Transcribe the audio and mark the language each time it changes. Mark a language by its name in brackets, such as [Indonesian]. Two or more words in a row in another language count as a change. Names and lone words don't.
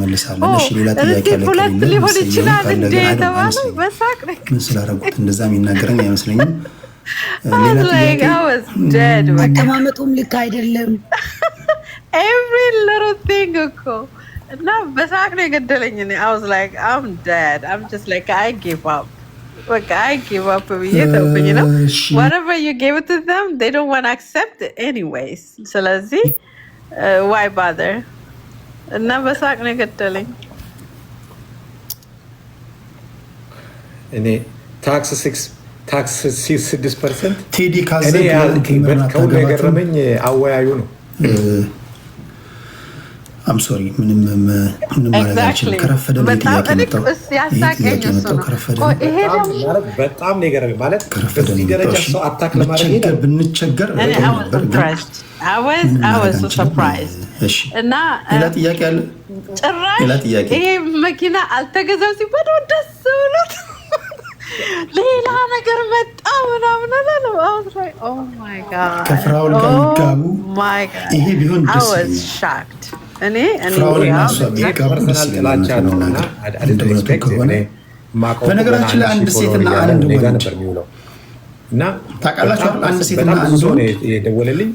[Amharic] ሌላ ጥያቄ አለ ሁለት ሊሆን ይችላል እንዴ የተባለው በሳቅ ምን ስላደረጉት እንደዛ የሚናገረኝ አይመስለኝም። አቀማመጡም ልክ አይደለም። [English] every little thing [Amharic] እኮ እና በሳቅ ነው የገደለኝ። እኔ [English] I was like I'm dead. I'm just like I give up. Like I give up [Amharic] ብዬ ተውኩኝ ነው። [English] Whatever you give it to them, they don't want to accept it anyways. ስለዚህ why bother? [Amharic] እና በሳቅ ነው የገደለኝ። እኔ ታክስ 6% ቴዲ ካዘ ከሁሉ የገረመኝ አወያዩ ነው። [English] I'm sorry [Amharic] ምንም ማለት አልችልም። ከረፈደ ነው ጥያቄ መጣው። ከረፈደ በጣም ነው የገረመኝ። ማለት ከረፈደ ደረጃ ሰው አታክ ለማድረግ ብንቸገር [English] I was so surprised. [Amharic] እና ሌላ ጥያቄ አለ። ጭራሽ ይሄ መኪና አልተገዛም ሲባል ደስ ብሎት ሌላ ነገር መጣ ምናምን አለ። [English] Oh my god [Amharic] ከፍራውል ጋር ይጋቡ ይሄ ቢሆን ደስ ይላል። እኔ በነገራችን ላይ አንድ ሴትና አንድ ወንድ እና ታውቃላችሁ አንድ ሴትና አንድ ወንድ የደወለልኝ